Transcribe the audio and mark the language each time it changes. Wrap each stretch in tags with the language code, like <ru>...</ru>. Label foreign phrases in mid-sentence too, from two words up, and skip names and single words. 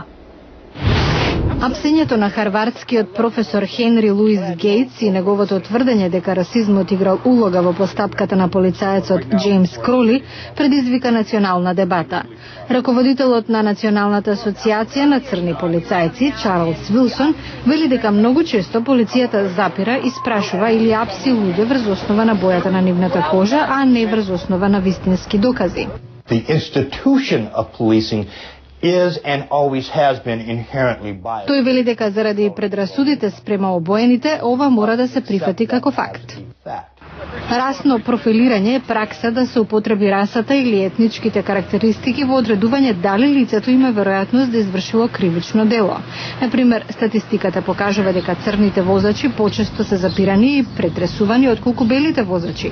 <mk>Апсењето на харвардскиот професор Хенри Луис Гейтс и неговото тврдење дека расизмот играл улога во постапката на полицаецот Џејмс Кроли предизвика национална дебата. Раководителот на Националната асоциација на црни полицајци, Чарлс Вилсон, вели дека многу често полицијата запира, испрашува или апси луѓе врз основа на бојата на нивната кожа, а не врз основа на вистински докази.</mk> <en>The institution of policing is and always has been inherently biased.</en> <mk>Тој вели дека заради предрасудите спрема обоените, ова мора да се прифати како факт. Расно профилирање е пракса да се употреби расата или етничките карактеристики во одредување дали лицето има веројатност да извршило кривично дело. Например, статистиката покажува дека црните возачи почесто се запирани и претресувани отколку белите возачи.</mk>